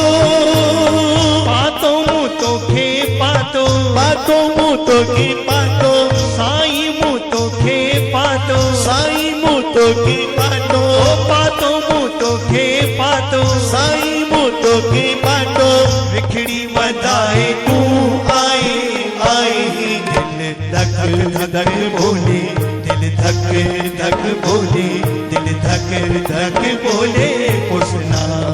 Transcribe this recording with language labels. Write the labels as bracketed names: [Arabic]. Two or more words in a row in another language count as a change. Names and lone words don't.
[Sindhi] पातो मूं तोखे पातो पातो मूं तोखे पातो साईं मूं तोखे पातो साईं मूं तोखे पातो पातो मूं तोखे पातो साईं मूं तोखे पातो विखड़ी वधाए तूं आए आए [Hindi] दिल धक धक बोले दिल धक धक बोले दिल धक धक बोले [Sindhi] पुरसना